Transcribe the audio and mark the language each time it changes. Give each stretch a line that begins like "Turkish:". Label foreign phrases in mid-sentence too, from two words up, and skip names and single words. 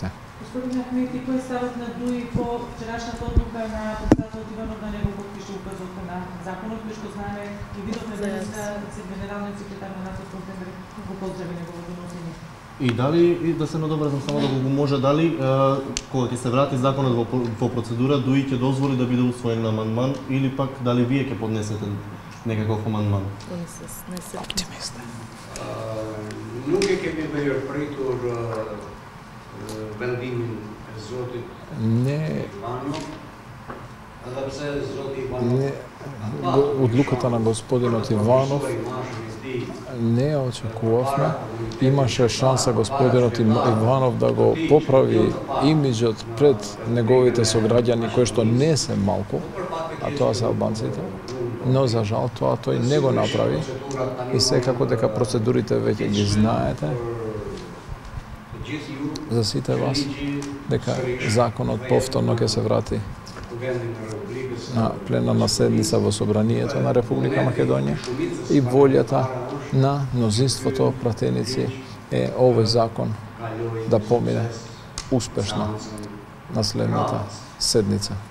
Macedonian: Господин Ахмети, кој е ставот на ДУИ по вчерашната одлука на председателот Иванов да не го потпише указот на законот, кој што знаеме и видовме денеска генералниот секретар на НАТО Столтенберг го поздрави неговото носење. И дали, да се надобразам само да го може, дали кога ќе се врати законот во процедура, ДУИ ќе дозволи да биде усвоен на амандман, или пак дали вие ќе поднесете некаков амандман? Оптимист.
Albanian: Nuk e kemi përpritur vendimin e Zotit Ivanov, edhe pse Zoti Ivanov
Macedonian: одлуката на господинот Иванов не ја очекувавме. Имаше шанса господинот Иванов да го поправи имиджот пред неговите сограѓани, кои што не се малку, а тоа се албанците. Но за жал тоа тој не го направи и секако дека процедурите веќе ги знаете за сите вас, дека законот повторно ќе се врати на пленарна седница во Собранието на Република Македонија и волјата на мнозинството пратеници е овој закон да помине успешно на следната седница.